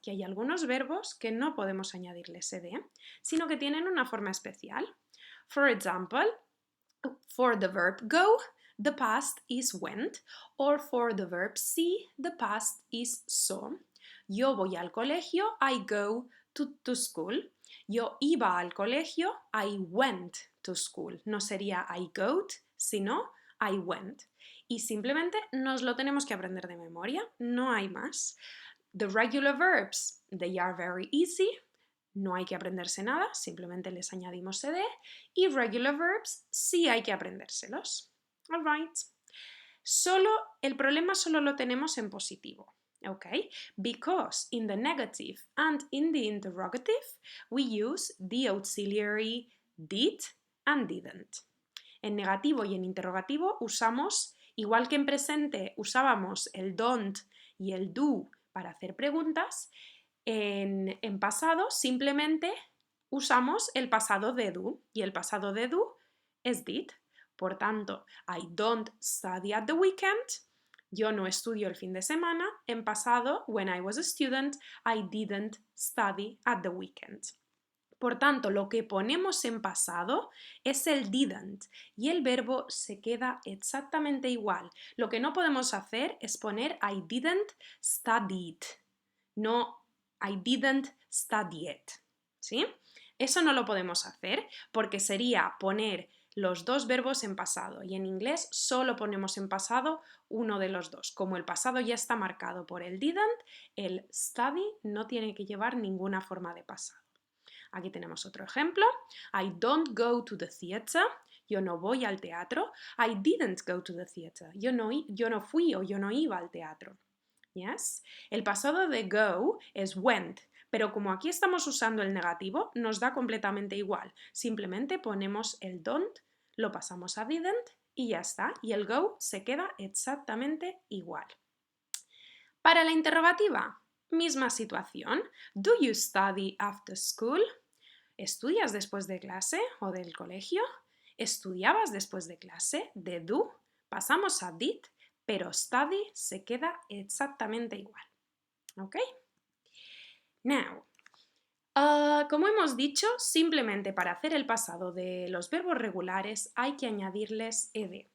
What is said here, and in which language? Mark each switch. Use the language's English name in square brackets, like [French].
[Spanish] Que hay algunos verbos que no podemos añadirles ed, sino que tienen una forma especial. [English] For example, for the verb go, the past is went, or for the verb see, the past is saw. [Spanish] Yo voy al colegio, [English] I go to school. [Spanish] Yo iba al colegio, [English] I went to school. [Spanish] No sería I go, sino I went. Y simplemente nos lo tenemos que aprender de memoria, no hay más. [English] The regular verbs, they are very easy. [Spanish] No hay que aprenderse nada, simplemente les añadimos ed. Y regular verbs sí hay que aprendérselos. [English] All right. [Spanish] El problema solo lo tenemos en positivo. [English] Okay? Because in the negative and in the interrogative we use the auxiliary did and didn't. [Spanish] En negativo y en interrogativo usamos, igual que en presente usábamos el don't y el do para hacer preguntas, en pasado simplemente usamos el pasado de do y el pasado de do es did. Por tanto, [English] I don't study at the weekend. [Spanish] Yo no estudio el fin de semana. En pasado, [English] when I was a student, I didn't study at the weekend. [Spanish] Por tanto, lo que ponemos en pasado es el didn't y el verbo se queda exactamente igual. Lo que no podemos hacer es poner I didn't studied. [English] No, I didn't study it. [Spanish] ¿Sí? Eso no lo podemos hacer porque sería poner los dos verbos en pasado y en inglés solo ponemos en pasado uno de los dos. Como el pasado ya está marcado por el didn't, el study no tiene que llevar ninguna forma de pasado. Aquí tenemos otro ejemplo. [English] I don't go to the theater. [Spanish] Yo no voy al teatro. [English] I didn't go to the theater. [Spanish] Yo no fui o yo no iba al teatro. [English] Yes? [Spanish] El pasado de go es went, pero como aquí estamos usando el negativo, nos da completamente igual. Simplemente ponemos el don't, lo pasamos a didn't y ya está. Y el go se queda exactamente igual. Para la interrogativa, misma situación. [English] Do you study after school? [Spanish] ¿Estudias después de clase o del colegio? ¿Estudiabas después de clase? De do pasamos a did, pero study se queda exactamente igual. ¿Ok? [English] Now, [Spanish] como hemos dicho, simplemente para hacer el pasado de los verbos regulares hay que añadirles ed.